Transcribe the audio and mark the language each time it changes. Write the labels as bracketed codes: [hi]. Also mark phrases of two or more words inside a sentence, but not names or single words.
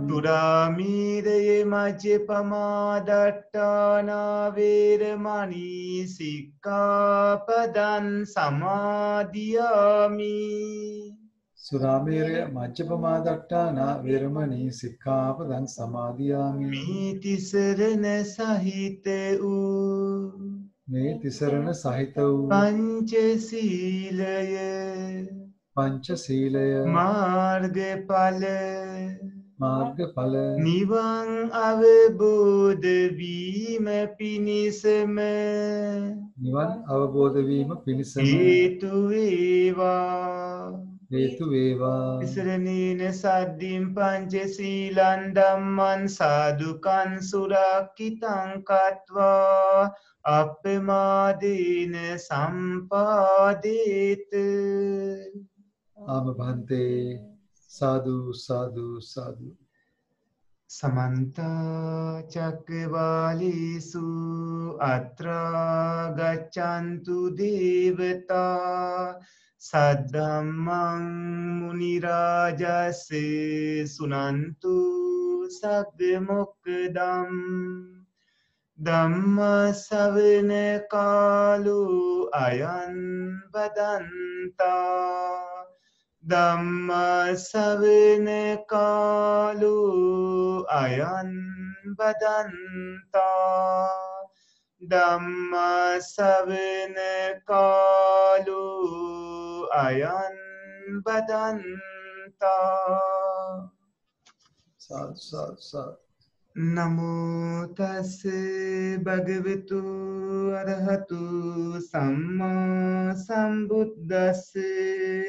[pi] දුරාමීරයේ මජ්ජපමාදට්ඨානා වේරමණී සික්ඛාපදං සමාදියාමි. සුරාමේරය මජ්ජපමාදට්ඨාන වේරමණී සික්ඛාපදං සමාදියාමි. [si] මේ තිසරණ සහිත වූ මේ තිසරණ සහිත වූ පංචශීලය පංචශීලය මාර්ගඵල නිවන් අවබෝධ වීම පිණිසම නිවන් අවබෝධ වීම පිණිසම හේතු වේවා. හේතු වේවා. [pi] තිසරණේන සද්ධින් පංචශීලං ධම්මං සාදුකං සුරක්ඛිතං කତ୍වා අප්පමාදේන සම්පාදේත. ආමභන්තේ සාදු සාදු සාදු. සමන්ත චක්කවාලේසු අත්‍රා ගච්ඡන්තු දේවතා සද්ධම්මං මුනි රාජස්සේ සුනන්තු සග්ග මොක්ඛදම්. ධම්ම ශ්‍රවණ කාලෝ අයං බදන්තා. ධම්ම ශ්‍රවණ කාලෝ අයං බදන්තා. Dhamma savana kalu ayan badanta. Sadhu, sadhu, sadhu. Namo tassa bhagavatu arahatu samma sambuddhassa.